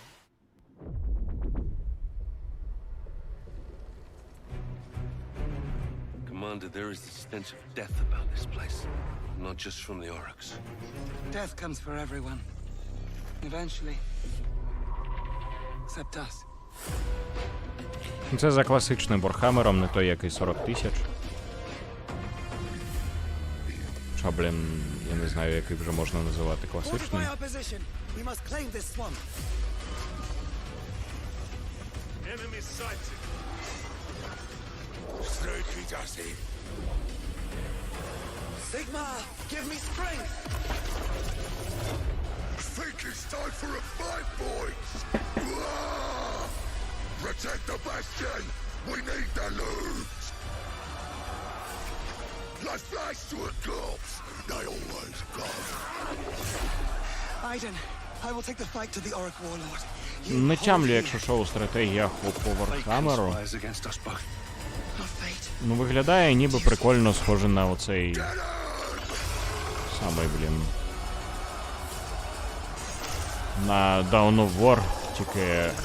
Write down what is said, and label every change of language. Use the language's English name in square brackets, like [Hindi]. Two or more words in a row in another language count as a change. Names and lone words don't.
[English] Commander, there is the stench of death about this place. Not just from the Oryx. Death comes for everyone. Eventually. Except us. [Ukrainian] Це за класичним Warhammer'ом, не той, який 40 тисяч. Хоча, блін, я не знаю, який вже можна називати класичним. [English] Sigma, give me strength! Think it's time for a fight, boys! Protect the bastion! We need the loot! Let's flash to a corpse! They always go! Aiden, I will take the fight to the Orc Warlord. [Ukrainian] Не тямлю, якщо що у стратегіях по Warhammer'у. Ну, виглядає ніби прикольно схоже на оцей... Самий, блін... На Dawn of War, тільки...